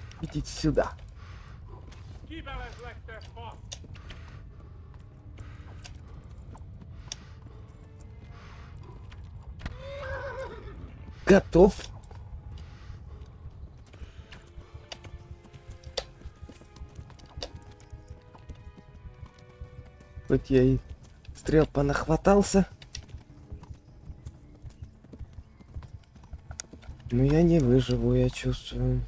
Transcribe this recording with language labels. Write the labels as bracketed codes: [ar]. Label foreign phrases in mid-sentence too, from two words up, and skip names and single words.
[ru] идите сюда. [hu] Kibelezlek, te fasz! [ru] Готов. Хоть я и стрел понахватался, но я не выживу, я чувствую.